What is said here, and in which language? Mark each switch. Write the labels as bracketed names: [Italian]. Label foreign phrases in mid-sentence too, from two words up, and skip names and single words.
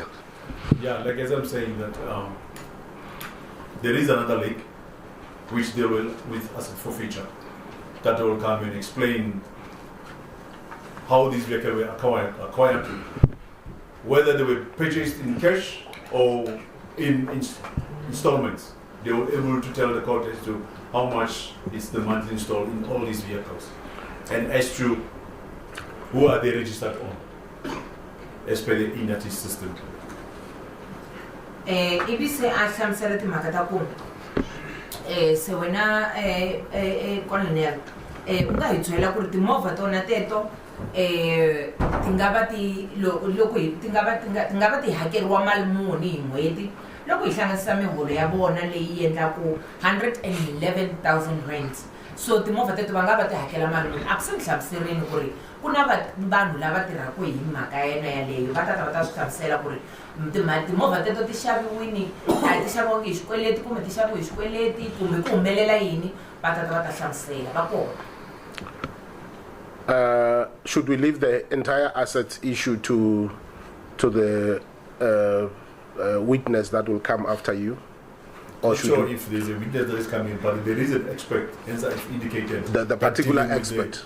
[English] Yeah, like as I'm saying that there is another link which deal with asset forfeiture that will come and explain how these vehicles were acquired, whether they were purchased in cash or in installments. They were able to tell the court as to how much is the monthly installed in all these vehicles and as to who are they registered on as per the INATI system. [Tsonga] Ibi se a hlamusela timhaka ta ku se wena colonel u nga hi byela ku ri timovha tona teto ti nga va ti hakeriwa mali muni hi n'hweti loko hi hlanganisa miholo ya vona leyi endlaku 111,000 rand. So timovha teto va nga va ti hakela mali muni a ku se ni hlamuserini ku ri ku na vanhu lava tirhaka hi mhaka yena yaleyo va ta swi hlamusela ku ri timovha teto ti xaviwini a ti xaviwangi hi xikweleti kumbe ti xaviwe hi xikweleti kumbe ku humelela yini va ta hlamusela va kona. [English] Should we leave the entire assets issue to the witness that will come after you? Or Not sure if there's a witness that is coming, but there is an expert, as I've indicated. The particular expert.